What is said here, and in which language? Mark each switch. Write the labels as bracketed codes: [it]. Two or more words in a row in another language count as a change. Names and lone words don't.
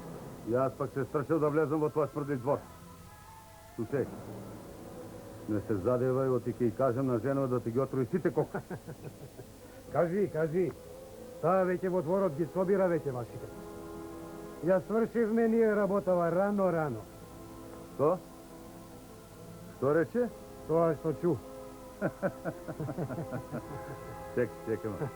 [mk] Јас пак се страшил да влезам во твој смрдив двор. Слушај, не се задевај, оти ќе и кажам на жена да ти ги отруи сите кока. Кажи. Таа веќе во дворот ги собира веќе машите. Ја свршивме ние работава рано. Што? Što reče? Тоа што чу. Čekam.